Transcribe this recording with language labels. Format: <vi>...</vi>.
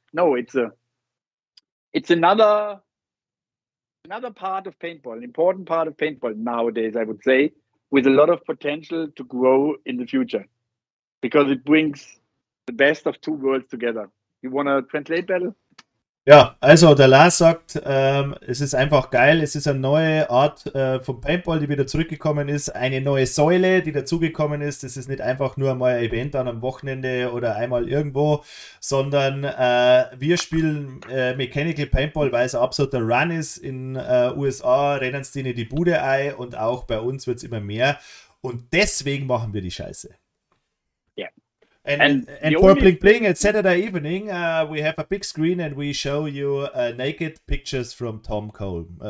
<en>No, it's another part of paintball, an important part of paintball nowadays, I would say, with a lot of potential to grow in the future, because it brings the best of two worlds together. You want to translate, Battle?</en> <de>Ja, also der Lars sagt, es ist einfach geil, es ist eine neue Art vom Paintball, die wieder zurückgekommen ist, eine neue Säule, die dazugekommen ist. Es ist nicht einfach nur mal ein Event an einem Wochenende oder einmal irgendwo, sondern wir spielen Mechanical Paintball, weil es ein absoluter Run ist. In USA rennen sie die Bude ein und auch bei uns wird es immer mehr und deswegen machen wir die Scheiße.</de> <en>Yeah. And for Bling Bling at Saturday evening, we have a big screen and we show you naked pictures from Tom Cole.</en>